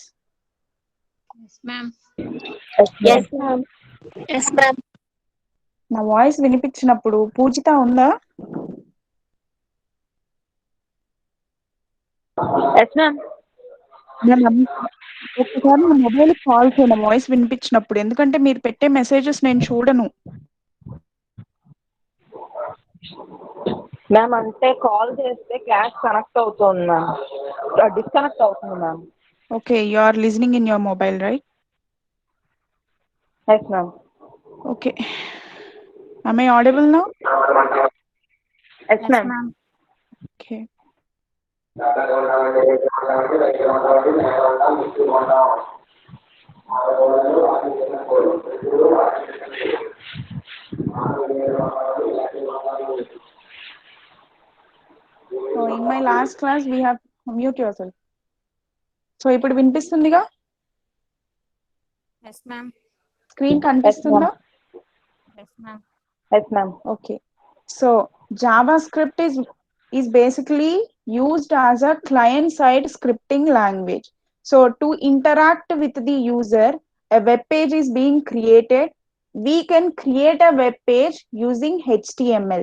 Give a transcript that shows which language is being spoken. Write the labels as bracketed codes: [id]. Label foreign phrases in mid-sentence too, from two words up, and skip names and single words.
[en] Yes, ma'am. Yes, Yes, ma'am. ma'am. Yes, ma'am. [te] నా వాయిస్ వినిపించినప్పుడు పూజిత ఉందా? [en] Yes ma'am. [te] ఒక్కసారి నా మొబైల్ కాల్ చేయను వాయిస్ వినిపించినప్పుడు, ఎందుకంటే మీరు పెట్టే మెసేజెస్ నేను చూడను. మ్యామ్ అంటే కాల్ చేస్తే క్లాస్ కనెక్ట్ అవుతుంది మ్యామ్, డిస్కనెక్ట్ అవుతుంది మ్యామ్. ఓకే, [en] You are listening in your mobile, right? Yes ma'am. ఓకే, am I audible now? Yes ma'am. Okay. So in my last class we have mute yourself. [te] So ఇప్పుడు వినిపిస్తుందిగా? [en] Yes ma'am. [te] స్క్రీన్ కనిపిస్తుందా? [en] Yes ma'am. Yes ma'am. Okay. So JavaScript is basically used as a client-side scripting language. So to interact with the user, a web page is being created. We can create a web page using HTML.